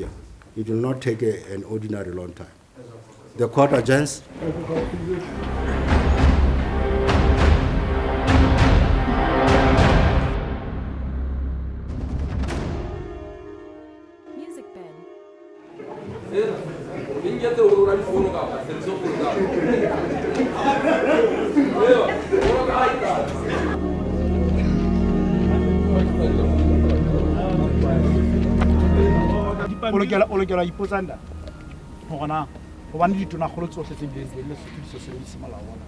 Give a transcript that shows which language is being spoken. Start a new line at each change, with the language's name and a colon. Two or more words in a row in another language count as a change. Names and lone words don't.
English: It will not take an ordinary long time. The court adjourns. Music bin.
Southern Sotho: O lokela ipotsa nda hore na hobane ditonakgolo tsohle tse bileng le Lesotho di so sebedise molao ona.